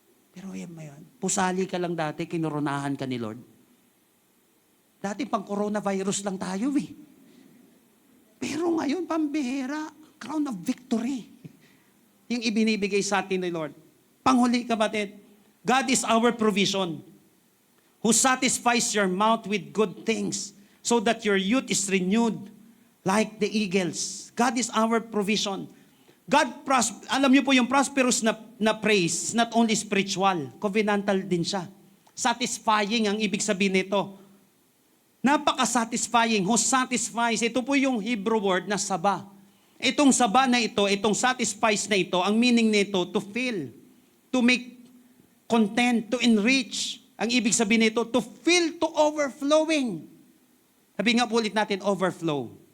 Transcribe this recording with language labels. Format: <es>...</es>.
<tl>Pero yan ba yan? Pusali ka lang dati, kinoronahan ka ni Lord. Dati pang coronavirus lang tayo eh. Pero ngayon, pambihira,</tl> <en>crown of victory.</en> <tl>Yung ibinibigay sa atin ni Lord. Panghuli, kapatid,</tl> <en>God is our provision, who satisfies your mouth with good things, so that your youth is renewed like the eagles. God is our provision.</en> <tl>Alam niyo po yung</tl> <en>prosperous na praise, not only spiritual, covenantal din siya.</en> <tl>Satisfying ang ibig sabihin nito.</tl> <en>Napaka-satisfying, who satisfies.</en> <tl>Ito po yung Hebrew word na saba. Itong saba na ito, itong satisfies na ito, ang meaning nito,</tl> <en>to fill, to make content, to enrich.</en> <tl>Ang ibig sabihin nito,</tl> <en>to fill to overflowing.</en> <tl>Sabi nga po ulit natin, overflow.</tl>